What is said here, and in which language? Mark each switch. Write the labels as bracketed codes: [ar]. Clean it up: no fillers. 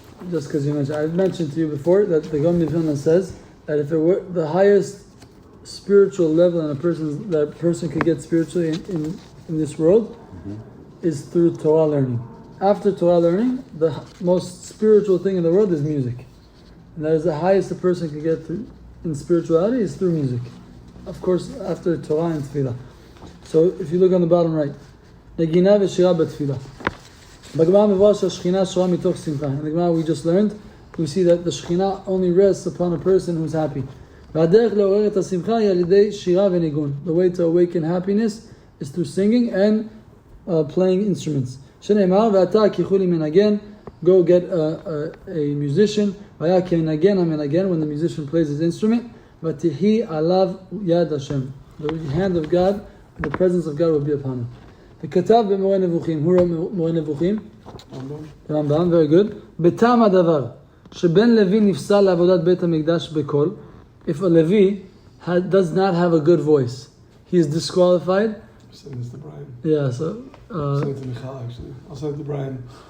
[en] Just because you mentioned, I mentioned to you before that the Gaon Vilna says that if it were the highest spiritual level that a person could get spiritually in this world is through Torah learning. After Torah learning, the most spiritual thing in the world is music, and that is the highest a person can get through in spirituality is through music. Of course, after Torah and Tefillah. So if you look on the bottom right. [he] נגינה ושירה בתפילה. בגמרא מבואר שהשכינה שורה מתוך שמחה. [en] In the Gemara we just learned, we see that the Shekhinah only rests upon a person who's happy. [he] והדרך לעורר את השמחה היא על ידי שירה וניגון. [en] The way to awaken happiness is through singing and playing instruments. [he] שנאמר, ואתה כיכו לי מנגן, [en] go get a musician, [he] והיה כמנגן המנגן, [en] when the musician plays his instrument, [he] ותהי עליו יד השם. [en] The hand of God, the presence of God will be upon him. [he] כתב במורה נבוכים, הוא [en] wrote [he] מורה נבוכים? [en] רמב"ם, very good. [he] בטעם הדבר, שבן לוי נפסל לעבודת בית המקדש בקול, [en] if a Levi does not have a good voice, he is disqualified. Send this to Brian. Yeah, so... send it to Michal, actually. I'll send it to Brian.